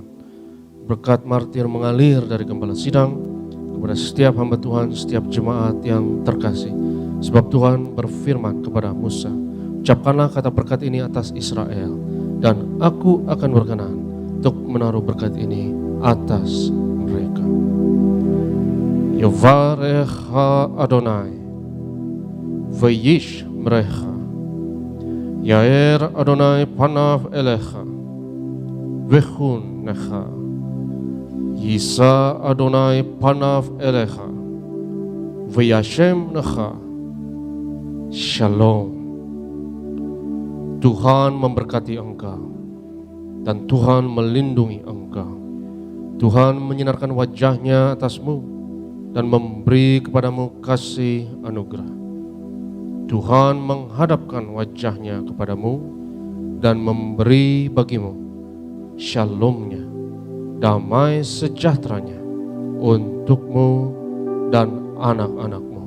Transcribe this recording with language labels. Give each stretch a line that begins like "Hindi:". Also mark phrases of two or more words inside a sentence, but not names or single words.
Indonesian: Berkat martir mengalir dari Gembala Sidang kepada setiap hamba Tuhan, setiap jemaat yang terkasih. Sebab Tuhan berfirman kepada Musa, ucapkanlah kata berkat ini atas Israel, dan aku akan berkenan untuk menaruh berkat ini atas mereka.
Hebrew: יברכך אדוני וישמרך יאר אדוני פניו אליך ויחנך ישא אדוני פניו אליך וישם לך שלום.
Indonesian: Tuhan memberkati engkau, dan Tuhan melindungi engkau. Tuhan menyinarkan wajahnya atasmu, dan memberi kepadamu kasih anugerah. Tuhan menghadapkan wajahnya kepadamu, dan memberi bagimu shalomnya, damai sejahteranya untukmu dan anak-anakmu.